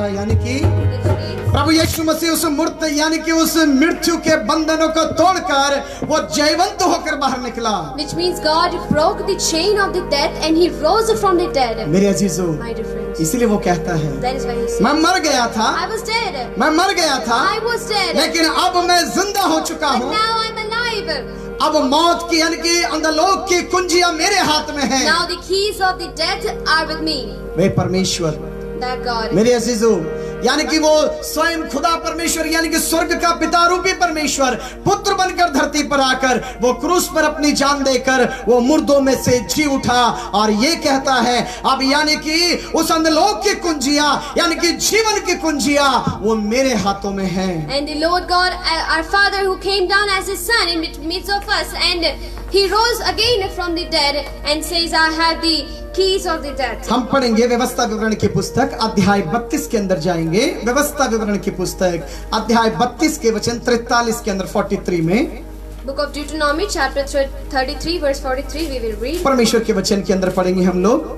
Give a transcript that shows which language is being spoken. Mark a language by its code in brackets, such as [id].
[hi] यानी कि प्रभु यीशु मसीह उस मूर्त यानी कि उस मृत्यु के बंधनों को तोड़कर वो जयवंत होकर बाहर निकला। [en] Which means God broke the chain of the death and He rose from the dead. [hi] मेरे अजीजों, [en] My dear friends, [hi] इसीलिए वो कहता है [en] that is why He said, [hi] मैं मर गया था, [en] I was dead, [hi] मैं मर गया था, [en] I was dead, [hi] लेकिन अब मैं जिंदा हो चुका [en] but [hi] हूँ। [en] now I'm alive. [hi] अब मौत की यानी कि अंधलोक की कुंजियां मेरे हाथ में हैं। [en] Now the keys of the death are with me. [hi] वे परमेश्वर, [en] That God. [hi] मेरे अजीजों, यानी कि वो स्वयं खुदा परमेश्वर यानी कि स्वर्ग का पिता रूपी परमेश्वर पुत्र बनकर धरती पर आकर वो क्रूस पर अपनी जान देकर वो मुर्दों में से जी उठा और ये कहता है अब यानी कि उस अंधलोक की कुंजियां यानी कि जीवन की कुंजियां वो मेरे हाथों में हैं। [en] And the Lord God, our Father, who came down as His Son in midst of us, and He rose again from the dead and says, I have the keys of the death. [hi] हम पढ़ेंगे व्यवस्था विवरण की पुस्तक अध्याय 32 के अंदर जाएंगे। व्यवस्था विवरण की पुस्तक अध्याय 32 के वचन 43 के अंदर 43 में [en] Book of Deuteronomy chapter 33 verse 43 we will read. [hi] परमेश्वर के वचन के अंदर पढ़ेंगे हम लोग।